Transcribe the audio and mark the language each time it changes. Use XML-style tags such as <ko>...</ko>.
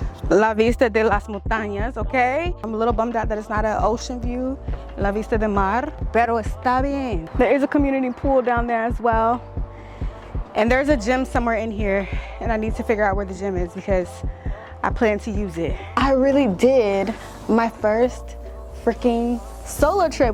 <es>La vista de las montañas, okay?</es> <en>I'm a little bummed out that it's not an ocean view.</en> <es>La vista del mar, pero está bien.</es> <en>There is a community pool down there as well. And there's a gym somewhere in here, and I need to figure out where the gym is because I plan to use it. I really did my first freaking solo trip.</en>